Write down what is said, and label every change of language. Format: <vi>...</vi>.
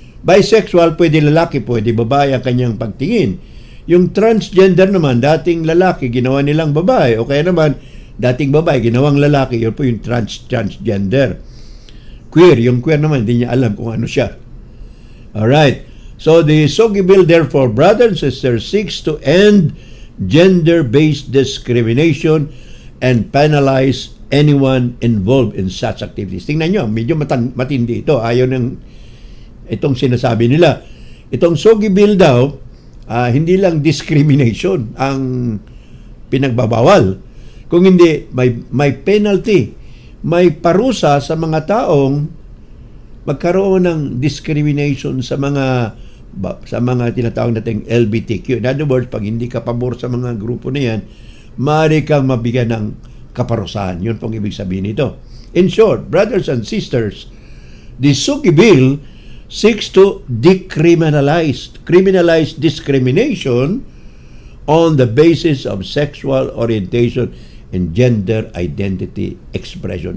<tl>Bisexual, pwede lalaki, pwede babae ang kanyang pagtingin. Yung transgender naman, dating lalaki, ginawa nilang babae, o kaya naman, dating babae, ginawang lalaki, yun po yung transgender. Queer, yung queer naman, hindi niya alam kung ano siya.</tl> <en>Alright. So, the SOGI Bill, therefore, brothers and sisters, seeks to end gender-based discrimination and penalize anyone involved in such activities.</en> <tl>Tingnan nyo, medyo matindi ito. Ayaw ng itong sinasabi nila. Itong SOGI Bill daw, hindi lang discrimination ang pinagbabawal. Kung hindi, may penalty, may parusa sa mga taong magkaroon ng discrimination sa mga tinatawag nating LGBTQ.</tl> <en>In other words,</en> <tl>pag hindi ka pabor sa mga grupo na yan, maaari kang mabigyan ng kaparusahan. Yun pong ibig sabihin nito.</tl> <en>In short, brothers and sisters, the SOGI Bill seeks to criminalize discrimination on the basis of sexual orientation and gender identity expression.</en>